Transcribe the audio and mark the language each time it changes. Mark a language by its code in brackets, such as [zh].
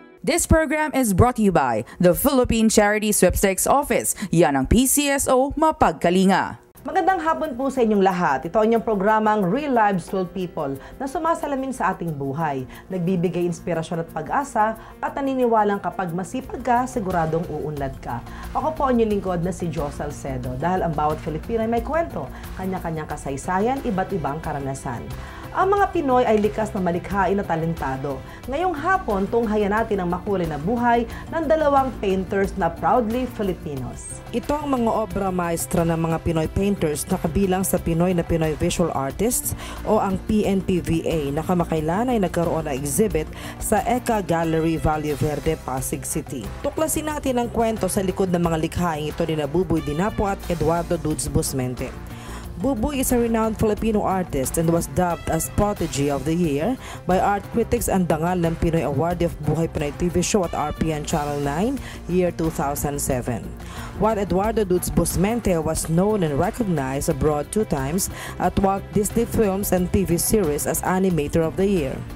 [en] This program is brought to you by the Philippine Charity Sweepstakes Office. [tl] Yan ang PCSO mapagkalinga. Magandang hapon po sa inyong lahat. Ito ang inyong programang Real Lives Real People na sumasalamin sa ating buhay. Nagbibigay inspirasyon at pag-asa at naniniwalang kapag masipag ka, siguradong uunlad ka. Ako po ang inyong lingkod na si Joe Salcedo dahil ang bawat Filipino ay may kwento, kanya-kanyang kasaysayan, iba't ibang karanasan. Ang mga Pinoy ay likas na malikhain na talentado. Ngayong hapon, tunghayan natin ang makulay na buhay ng dalawang painters na [en] proudly Filipinos. [tl] Ito ang mga obra maestra ng mga Pinoy painters na kabilang sa Pinoy na Pinoy Visual Artists o ang PNPVA na kamakailan ay nagkaroon ng exhibit sa ECA Gallery Valle Verde, Pasig City. Tuklasin natin ang kwento sa likod ng mga likhaing ito ni Buboy Dinapo at Eduardo Dudes Busmente. [en] Buboy is a renowned Filipino artist and was dubbed as Prodigy of the Year by art critics and dangal ng Pinoy Award of Buhay Pinoy TV show at RPN Channel 9, year 2007. While Eduardo Dudes Busmente was known and recognized abroad 2 times at Walt Disney Films and TV series as Animator of the Year.